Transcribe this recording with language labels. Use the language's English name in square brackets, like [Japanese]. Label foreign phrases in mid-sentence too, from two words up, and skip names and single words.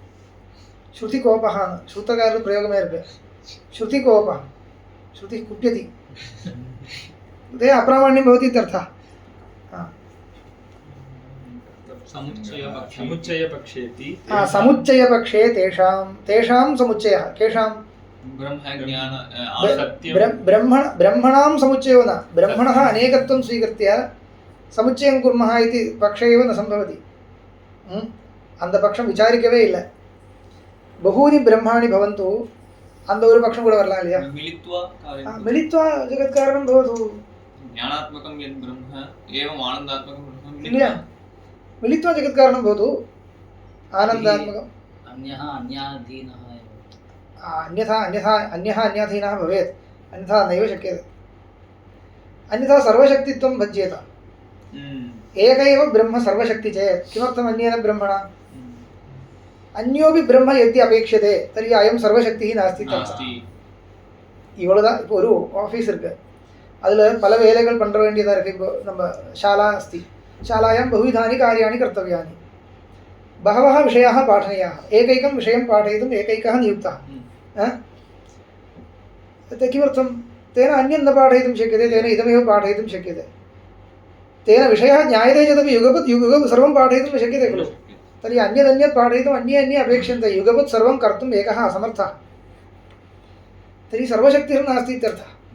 [Sanskrit] श्रुतकारप्रयोगமே இருக்கு श्रुतिकोपः श्रुतिः कुप्यति ते अप्रामाण्यं भवति इत्यर्थः समुच्चयपक्षे तेषां समुच्चयः केषां ब्रह्मणां समुच्चयो न ब्रह्मणः अनेकत्वं स्वीकृत्य समुच्चयं कुर्मः इति पक्षे एव न सम्भवति [Tamil] அந்த பட்சம் விசாரிக்கவே இல்லை [Sanskrit] बहूनि ब्रह्माणि भवन्तु [Tamil] அந்த ஒரு பட்சம் கூட வரலாம் இல்லையா [Sanskrit] मिलित्वा जगत्कारणं भवतु ज्ञानात्मकं यद् ब्रह्म एवं आनन्दात्मकं ब्रह्म இல்லையா मिलित्वा जगत्कारणं भवतु आनन्दात्मकम् अन्यः अन्याधीनः भवेत् अन्यथा नैव शक्यते अन्यथा सर्वशक्तित्वं भज्येत एक एव ब्रह्म सर्वशक्ति चेत् किमर्थम् अन्येन ब्रह्मणा अन्योपि ब्रह्म यदि अपेक्षते तर्हि अयं सर्वशक्तिः नास्ति [Tamil] இவ்வளவுதான் இப்போ ஒரு ஆஃபீஸ் இருக்கு அதில் பல வேலைகள் பண்ண வேண்டியதாக இருக்குது இப்போ நம்ம [Sanskrit] शाला अस्ति शालायां बहुविधानि कार्याणि कर्तव्यानि बहवः विषयाः पाठनीयाः एकैकं विषयं पाठयितुम् एकैकः नियुक्तः किमर्थं तेन अन्यं न पाठयितुं शक्यते तेन इदमेव पाठयितुं शक्यते तेन विषयः ज्ञायते चेदपि युगपत् सर्वं पाठयितुं न शक्यते खलु तर्हि अन्यदन्यत् पाठयितुम् अन्ये अपेक्षन्ते युगपत् सर्वं कर्तुम् एकः असमर्थः तर्हि सर्वशक्तिः नास्ति इत्यर्थः